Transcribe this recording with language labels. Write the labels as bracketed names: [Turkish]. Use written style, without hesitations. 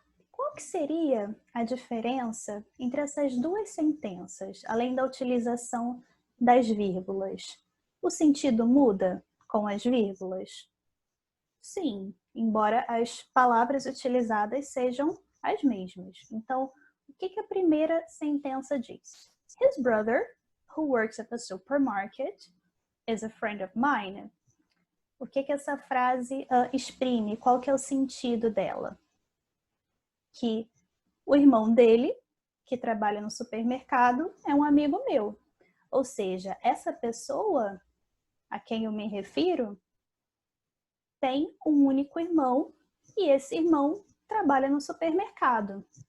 [Portuguese] Qual que seria a diferença entre essas duas sentenças, além da utilização das vírgulas? O sentido muda com as vírgulas? Sim, embora as palavras utilizadas sejam as mesmas. Então, o que a primeira sentença diz? [English] His brother, who works at the supermarket, is a friend of mine. [Portuguese] O que que essa frase exprime? Qual que é o sentido dela? Que o irmão dele, que trabalha no supermercado, é um amigo meu. Ou seja, essa pessoa a quem eu me refiro tem um único irmão e esse irmão trabalha no supermercado.